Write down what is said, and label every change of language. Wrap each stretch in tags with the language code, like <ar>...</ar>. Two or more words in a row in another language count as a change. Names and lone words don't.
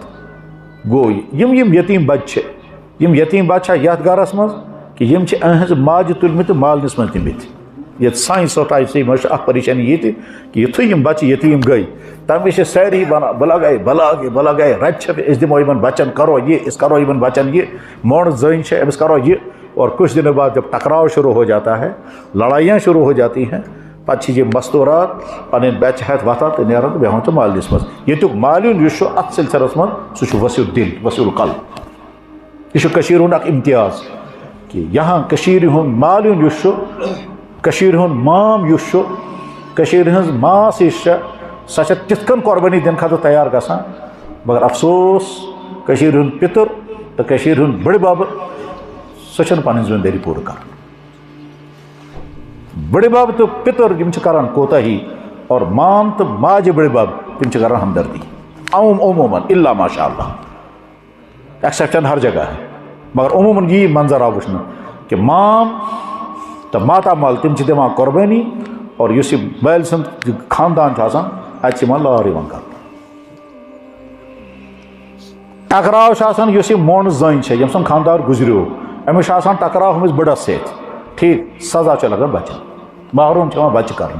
<ks>گوٚو یِم یتیٖم بچہِ چھِ، یِم یتیٖم بچہِ چھا یتھ گرس منٛز کہ یِم چھِ أہنٛزِ ماجہِ تُلمٕتۍ تہٕ مالنِس منٛز نِمٕتۍ. ییٚتہِ سانہِ سوسایٹی منٛز چھِ اکھ پریشٲنی ییٚتہِ کہ یِتھُے یِم بچہِ یتیٖم گٔے، تمہِ وِزِ چھِ سٲری ونان بہٕ لگے رچہِ، أسۍ دِمو یِمن بچن، کرو یہِ، أسۍ کرو یِمن بچن یہِ، مونڈ زٔنۍ چھِ أمِس کرو یہِ.</ks> <ur>اور کچھ دنوں بعد جب ٹکراؤ شروع ہو جاتا ہے، لڑائیاں شروع ہو جاتی ہیں،</ur> <ks>پتہٕ چھِ یِم مستوٗرات پنٕنۍ بچہِ ہٮ۪تھ وۄتھان تہٕ نیران تہٕ بیٚہوان چھِ مالنِس منٛز. ییٚتیُک مالیُن یُس چھُ اتھ سلسلس منٛز سُہ چھُ وسیع الدل وسیع القلب. یہ کشیر ہند اک امتیاز کہ یہاں کشیر ہند مالیون یس کشیر ہند مام یس کشیر ہز ماس یس سا تِتھ کن قربانی دن خاطر تیار گژھان، مگر افسوس کشیر ہند پتر تو کشیر ہند بڑ بب سہ چھنہٕ پنٕنۍ ذمہ دٲری پوٗرٕ کران. بڑ بب تو پتر یم چھِ کران کوتاہی، اور مام تو ماجہِ بڑ بب تم چھِ کران ہمدردی عموماً</ks> <ar>الا ماشاء اللہ،</ar> <ur>ایکسیپشن ہر جگہ ہے،</ur> <ks>مگر عموماً یی منظر آو وٕچھنہٕ کہ مام تو ماتامال تم چھِ دِوان قربٲنی، اور یُس یہِ مٲلۍ سُنٛد خاندان چھُ آسان اَتہِ چھِ یِوان لار یِوان کرنہٕ. ٹکراو چھُ آسان یُس یہِ مونڈ زٔنۍ چھےٚ ییٚمہِ سُنٛد خاندار گُزریو، أمِس چھُ آسان ٹکراو ہُمِس بٕڑس سۭتۍ، ٹھیٖک، سزا چھُ لگان بچن، محروم چھِ یِوان بچہِ کرنہٕ.</ks>